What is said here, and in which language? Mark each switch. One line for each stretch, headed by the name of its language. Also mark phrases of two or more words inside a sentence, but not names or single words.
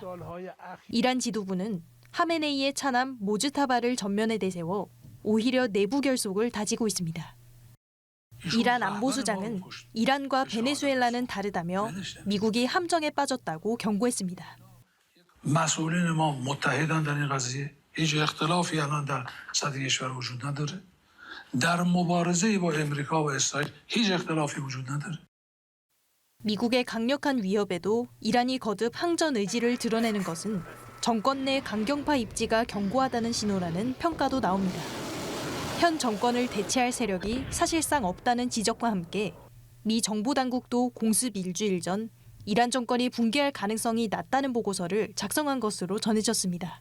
Korean: 이란 지도부는 하메네이의 차남 모즈타바를 전면에 내세워 오히려 내부 결속을 다지고 있습니다. 이란 안보수장은 이란과 베네수엘라는 다르다며 미국이 함정에 빠졌다고 경고했습니다.
Persian: مسئولین ما متحدن در این قضیه. هیچ اختلافی الان در سطح کشور وجود نداره. در مبارزه با امریکا و اسرائیل هیچ اختلافی وجود نداره.
Korean: 미국의 강력한 위협에도 이란이 거듭 항전 의지를 드러내는 것은 정권 내 강경파 입지가 견고하다는 신호라는 평가도 나옵니다. 현 정권을 대체할 세력이 사실상 없다는 지적과 함께 미 정보 당국도 공습 일주일 전 이란 정권이 붕괴할 가능성이 낮다는 보고서를 작성한 것으로 전해졌습니다.